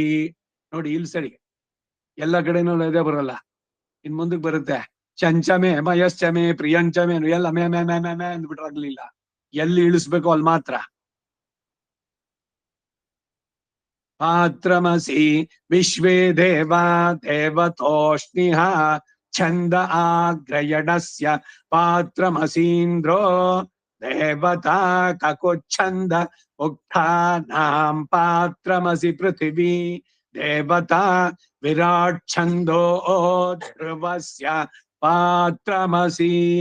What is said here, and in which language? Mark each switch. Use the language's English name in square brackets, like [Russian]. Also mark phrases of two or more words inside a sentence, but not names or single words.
[Kannada] ನೋಡಿ ಇಲ್ಲಿ ಸರಿ ಎಲ್ಲ ಕಡೆನೂ ಇದೇ ಬರಲ್ಲ. ಇನ್ ಮುಂದಕ್ಕೆ ಬರುತ್ತೆ. [Sanskrit] ಚಂಚಮೆ ಮಯಶ್ಚಮೆ ಪ್ರಿಯಂಚಮೆ [Kannada] ಎಲ್ಲ ಮೇ ಮೇ ಮೇ ಮೇ ಮೇ ಅಂದ್ಬಿಟ್ರಾಗ್ಲಿಲ್ಲ. ಎಲ್ಲಿ ಇಳಿಸ್ಬೇಕು ಅಲ್ಲಿ ಮಾತ್ರ. [Sanskrit] ಪಾತ್ರಮಸಿ ವಿಶ್ವೇ ದೇವ ದೇವತೋಷ್ಣಿಹ ಛಂದ ಆಗ್ರಯಣಸ್ಯ ಪಾತ್ರಮಸೀಂದ್ರೋ ದೇವತಾ ಕಕುಚ್ಛಂದ ಉಕ್ಥಾನಾಂ ಪಾತ್ರಮಸಿ ಪೃಥಿವೀ ದೇವತಾ ವಿರಾಟ್ ಛಂದೋ ಧ್ರುವಸ್ಯ ಪಾತ್ರಮಸಿ.